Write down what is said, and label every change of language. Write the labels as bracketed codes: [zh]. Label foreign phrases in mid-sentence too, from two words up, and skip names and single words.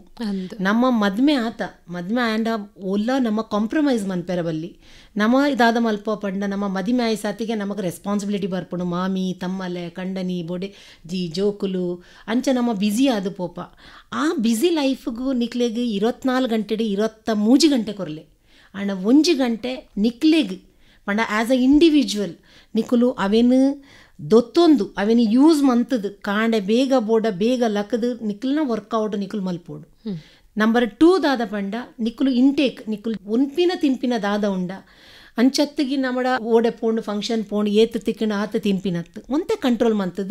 [tcy] ನಮ್ಮ ಮದ್ಮೆ ಆಂಡ ಒಲ್ಲ ನಮ್ಮ ಕಾಂಪ್ರಮೈಸ್ ಮನ್ಪೇರ ಬಲ್ಲಿ ನಮ್ಮ ಇದಾದ ಮಲ್ಪ ಪಂಡ ನಮ್ಮ ಮದಿಮೆ ಆಯ್ ಸಾತಿಗೆ ನಮಗೆ ರೆಸ್ಪಾನ್ಸಿಬಿಲಿಟಿ ಬರ್ಪುಂಡು. ಮಾಮಿ ತಮ್ಮಲೆ ಕಂಡನಿ ಬೋಡೆ ಜಿ ಜೋಕುಲು ಅಂಚ ನಮ್ಮ ಬ್ಯುಸಿ ಆದ ಪೋಪ. ಆ [en] busy life-gu [tcy] ನಿಕ್ಲೆಗ್ 24 ಗಂಟೆಡೆ 23 ಗಂಟೆ ಕೊರಲೆ ಅಣ್ಣ 1 ಗಂಟೆ ನಿಕ್ಲೆಗ್ ಪಂಡ [en] as a individual [tcy] ನಿಕುಲು ಅವೇನು ದೊತ್ತೊಂದು ಅವೇನು ಯೂಸ್ ಮಂತದ್ದು ಕಾಂಡೆ ಬೇಗ ಬೋಡ ಬೇಗ ಲಕ್ಕದು ನಿಕ್ಲನ ವರ್ಕೌಟ್ ನಿಕುಲು ಮಲ್ಪೋಡು. ನಂಬರ್ 2 ದಾದ ಪಂಡ ನಿಕುಲು ಇಂಟೇಕ್ ನಿಕುಲು ಉನ್ಪಿನ ತಿನ್ಪಿನ ದಾದ ಉಂಡ ಅಂಚತ್ತಿಗೆ ನಮ್ಮಡ ಓಡೆ ಪೋಂಡು ಫಂಕ್ಷನ್ ಪೋಂಡು ಏತು ತಿಕ್ಕಣ ಆತ ತಿನ್ಪಿನತ್ತು ಒಂತೆ ಕಂಟ್ರೋಲ್ ಮಂತದ್ದು.